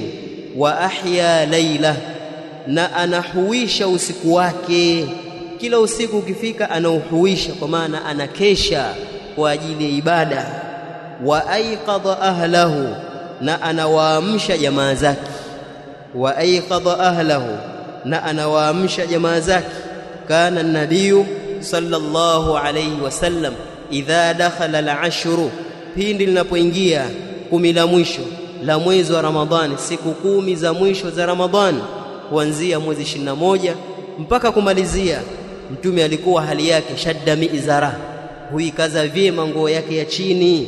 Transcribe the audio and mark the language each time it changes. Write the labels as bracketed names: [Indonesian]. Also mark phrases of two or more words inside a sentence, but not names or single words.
[Arabic] وأحيا ليله, [Swahili] na anahuisha usiku wake. Kila usiku ukifika anauhuisha, kwa maana anakesha kwa ajili ya ibada. [Arabic] وأيقظ أهله, [Swahili] na anawaamsha jamaa zake. [Arabic] وأيقظ أهله, [Swahili] na anawaamsha jamaa zake. [Arabic] كان النبي صلى الله عليه وسلم إذا دخل العشر, [Swahili] pindi linapoingia 10 la mwisho la mwezi wa Ramadhani, siku 10 za mwisho za Ramadhani, kuanzia mwezi 21 mpaka kumalizia, mtume alikuwa hali yake [Arabic] شد مئزره, [Swahili] huikaza vyema nguo yake ya chini.